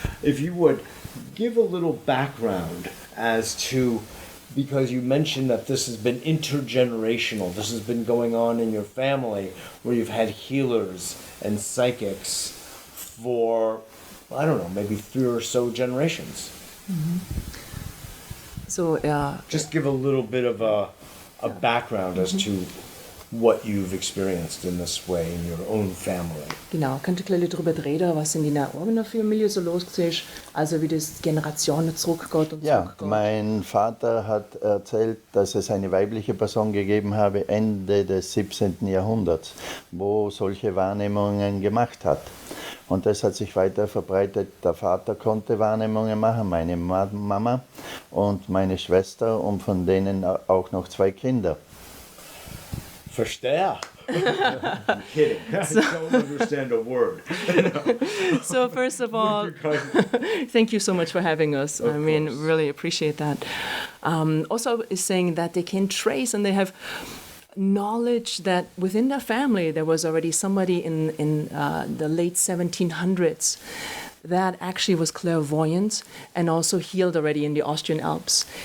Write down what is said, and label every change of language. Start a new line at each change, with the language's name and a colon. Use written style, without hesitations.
English: If you would give a little background as to, because you mentioned that this has been intergenerational, this has been going on in your family, where you've had healers and psychics for, I don't know, maybe 3 or so generations. Mm-hmm. So, just give a little bit of a background as to what you've experienced in this way in your own family.
German: Genau, könnt ihr darüber reden, was in deiner eigenen Familie so los ist, also wie das Generationen zurückgeht und Ja, zurückgeht. mein Vater hat erzählt, dass es eine weibliche Person gegeben habe Ende des 17. Jahrhunderts, wo solche Wahrnehmungen gemacht hat. Und das hat sich weiter verbreitet. Der Vater konnte Wahrnehmungen machen, meine Mama und meine Schwester und von denen auch noch 2 Kinder. Verstehe.
English: I'm kidding. I don't understand a word. So first of all, thank you so much for having us. Of course. Really appreciate that. Also is saying that they can trace and they have knowledge that within their family there was already somebody in the late 1700s that actually was clairvoyant and also healed already in the Austrian Alps.